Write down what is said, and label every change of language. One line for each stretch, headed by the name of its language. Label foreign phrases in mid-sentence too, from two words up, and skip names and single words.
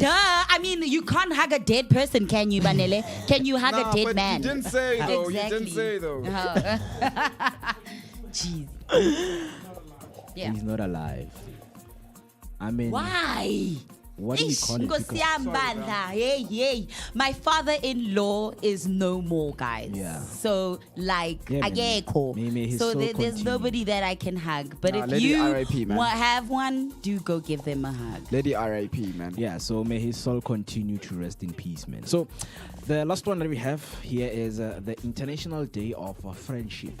English: I mean, you can't hug a dead person, can you, Banele? Can you hug a dead but man? You didn't say though. Exactly. You didn't say though. Jeez. Yeah. He's not alive. I mean, Why? what do you call it?
Zulu: Nkosi yami bandla.
English: Hey. My father-in-law is no more, guys. Yeah. So, like, Yeah, man. akekho. May his So soul there's continue. nobody that I can hug. But Nah, if let it you RIP, man. have one, do go give them a hug. Lady R.I.P. man. Yeah, so may his soul continue to rest in peace, man. So, the last one that we have here is the International Day of Friendship.